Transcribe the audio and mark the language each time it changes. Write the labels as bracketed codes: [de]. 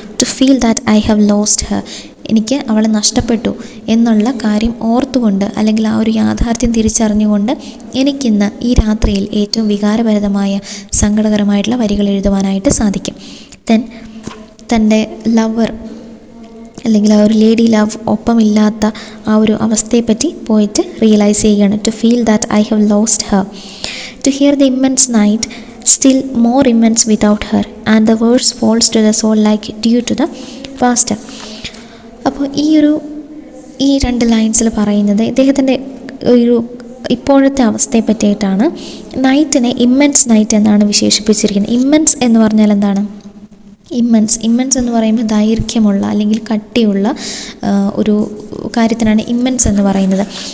[en] to feel that I have lost her, [ml] എനിക്ക് അവളെ നഷ്ടപ്പെട്ടു എന്നുള്ള കാര്യം ഓർത്തുകൊണ്ട് അല്ലെങ്കിൽ ആ ഒരു യാഥാർത്ഥ്യം തിരിച്ചറിഞ്ഞുകൊണ്ട് എനിക്കിന്ന് ഈ രാത്രിയിൽ ഏറ്റവും വികാരഭരിതമായ സങ്കടകരമായിട്ടുള്ള വരികൾ എഴുതുവാനായിട്ട് സാധിക്കും. ദെൻ തൻ്റെ ലവർ അല്ലെങ്കിൽ ആ ഒരു ലേഡി ലവ് ഒപ്പമില്ലാത്ത ആ ഒരു അവസ്ഥയെപ്പറ്റി പോയിട്ട് റിയലൈസ് ചെയ്യുകയാണ്. [en] To feel that I have lost her, to hear the immense night still more immense without her, and the words falls to the soul like dew to the pasture. [ml] അപ്പോൾ ഈ രണ്ട് ലൈൻസിൽ പറയുന്നത് ഇദ്ദേഹത്തിൻ്റെ ഒരു ഇപ്പോഴത്തെ അവസ്ഥയെ പറ്റിയിട്ടാണ്. നൈറ്റിനെ ഇമ്മൻസ് നൈറ്റ് എന്നാണ് വിശേഷിപ്പിച്ചിരിക്കുന്നത്. ഇമ്മൻസ് എന്ന് പറഞ്ഞാൽ എന്താണ്? ഇമ്മൻസ് എന്ന് പറയുമ്പോൾ ദൈർഘ്യമുള്ള അല്ലെങ്കിൽ കട്ടിയുള്ള ഒരു കാര്യത്തിനാണ് ഇമ്മൻസ് എന്ന് പറയുന്നത്.